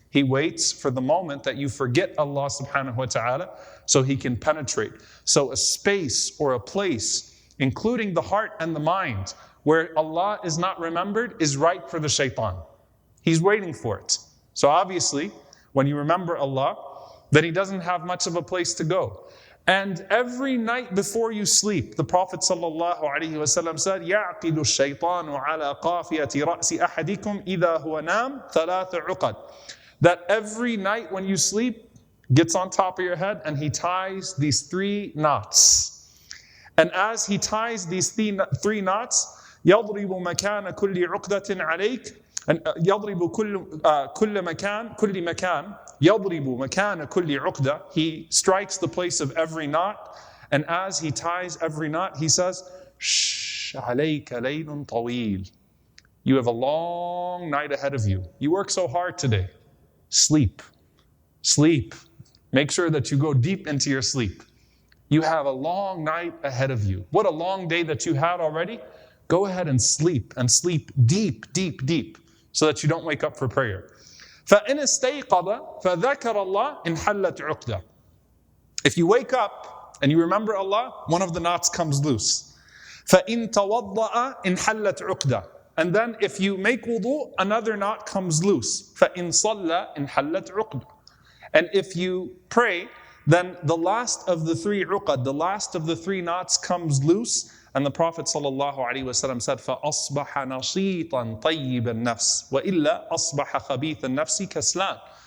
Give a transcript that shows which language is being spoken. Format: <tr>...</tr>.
<en>He waits for the moment that you forget Allah subhanahu wa ta'ala so he can penetrate. So a space or a place, including the heart and the mind, where Allah is not remembered is ripe for the shaitan. He's waiting for it. So obviously, when you remember Allah, then he doesn't have much of a place to go. And every night before you sleep, the Prophet ﷺ said,</en> <ar>يَعْقِدُ الشَّيْطَانُ عَلَى قَافِيَةِ رَأْسِ أَحَدِكُمْ إِذَا هُوَ نَامْ ثَلَاثَ عُقَدْ.</ar> <en>That every night when you sleep, gets on top of your head and he ties these 3 knots. And as he ties these 3 knots,</en> <ar>يَضْرِبُ مَكَانَ كُلِّ عُقْدَةٍ عَلَيْكَ, and يَضْرِبُ كُلِّ مَكَانٍ يَضْرِبُ مَكَانَ كُلِّ عُقْدَةٍ.</ar> <en>He strikes the place of every knot, and as he ties every knot, he says,</en> <ar>شَّ عَلَيْكَ لَيْلٌ طَوِيلٌ.</ar> <en>You have a long night ahead of you. You work so hard today. Sleep. Sleep. Make sure that you go deep into your sleep. You have a long night ahead of you. What a long day that you had already. Go ahead and sleep deep, deep, deep, so that you don't wake up for prayer.</en> <ar>فَإِنِ اسْتَيْقَظَ فَذَكَرَ اللَّهَ انْحَلَّتْ عُقْدَةٌ.</ar> <en>If you wake up and you remember Allah, one of the knots comes loose.</en> <ar>فَإِن تَوَضَّأَ انْحَلَّتْ عُقْدَةٌ.</ar> <en>And then if you make wudu, another knot comes loose.</en> <ar>فَإِن صَلَّى انْحَلَّتْ عُقْدَةٌ.</ar> <en>And if you pray, then the last of the three uqad, the last of the three knots comes loose. And the Prophet ﷺ said,</en> <ar>فَأَصْبَحَ نَشِيطًا طَيِّبَ النَّفْسِ وَإِلَّا أَصْبَحَ خَبِيثَ النَّفْسِ كَسْلَانٍ.</ar>